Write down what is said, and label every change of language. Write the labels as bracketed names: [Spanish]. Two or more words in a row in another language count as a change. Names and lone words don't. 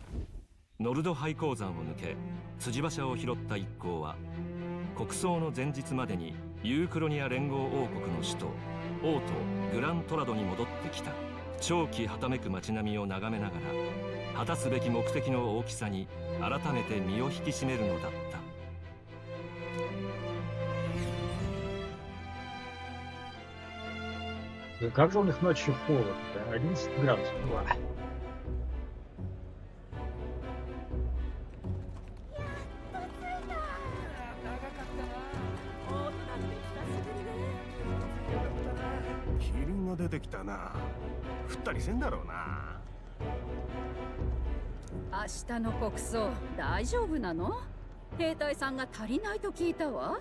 [Japanese] ノルド廃鉱山を抜け辻馬車を拾った一行は国葬の前日までにユークロニア連合王国の首都王都グラントラドに戻ってきた。長期はためく街並みを眺めながら果たすべき目的の大きさに改めて身を引き締めるのだった。 [Russian] Как же у них ночью холодно? 11 градусов. Ва. [Japanese] Кирин が出てきたな。降ったりせんだろうな。明日の国葬大丈夫なの？兵隊さんが足りないと聞いたわ。